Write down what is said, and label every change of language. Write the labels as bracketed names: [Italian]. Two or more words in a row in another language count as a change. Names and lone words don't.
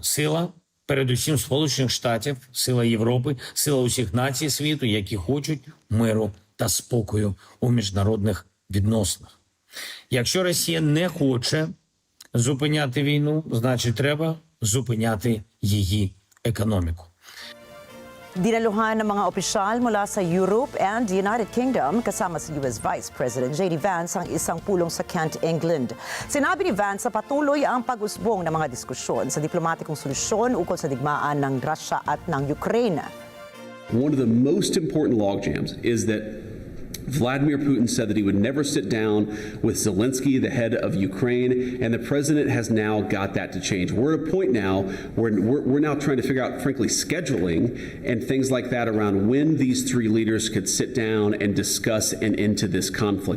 [Ukrainian] Сила, передусім, Сполучених Штатів, сила Європи, сила усіх націй світу, які хочуть миру та спокою у міжнародних відносинах. Якщо Росія не хоче зупиняти війну, значить треба зупиняти її економіку. [Filipino] Dinaluhan ng mga opisyal mula sa Europe [English] and the [Filipino] United Kingdom kasama si US Vice President J.D. Vance ang isang pulong sa Kent, England. Sinabi ni Vance na patuloy ang pag-usbong ng mga diskusyon sa diplomatikong solusyon ukol sa digmaan ng Russia at ng Ukraine. [English] One of the most important logjams is that Vladimir Putin said that he would never sit down with Zelensky, the head of Ukraine, and the president has now got that to change. We're at a point now where we're now trying to figure out, frankly, scheduling and things like that around when these three leaders could sit down and discuss an end to this conflict.